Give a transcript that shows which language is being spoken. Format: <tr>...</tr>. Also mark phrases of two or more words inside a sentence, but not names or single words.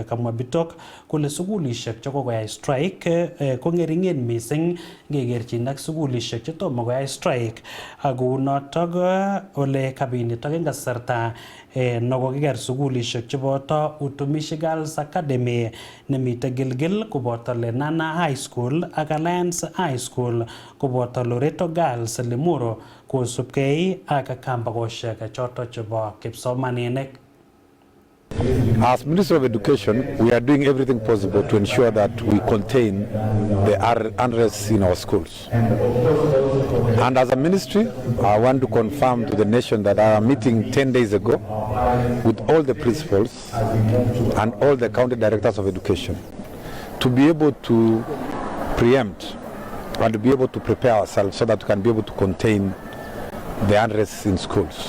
<kln>Kamwa Bitok kole sugulishek chekokoyai strike ko ng'ering'en mising ngekerchin ak sugulishek chetomo koyai strike, ako notok ole kabinitok eng kasarta nokokiker sugulishek cheboto Utumishi Girls Academy nemite Gilgil koboto Lenana High School ak Alliance High School koboto Loreto Girls Limuru kosubkei ak kambakoshek choto chebo kipsomaninik.</kln> <en>As Minister of Education, we are doing everything possible to ensure that we contain the unrest in our schools. And as a ministry, I want to confirm to the nation that I am meeting 10 days ago with all the principals and all the county directors of education to be able to preempt and to be able to prepare ourselves so that we can be able to contain the unrest in schools.</en>